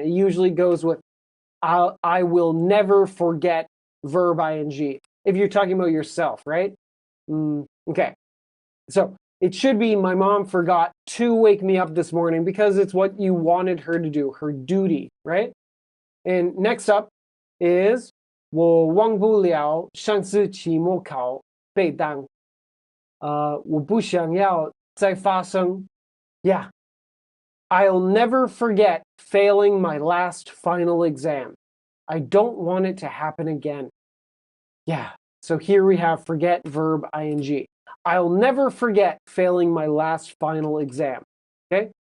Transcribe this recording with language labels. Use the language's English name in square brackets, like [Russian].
[English] It usually goes with I will never forget verb ing. If you're talking about yourself, right? Okay. So it should be, my mom forgot to wake me up this morning because it's what you wanted her to do, her duty, right? And next up is [Chinese] 我忘不了上次期末考背单。我不想要再发生. [English] Yeah. I'll never forget failing my last final exam. I don't want it to happen again. Yeah. So here we have forget verb ing. I'll never forget failing my last final exam. Okay?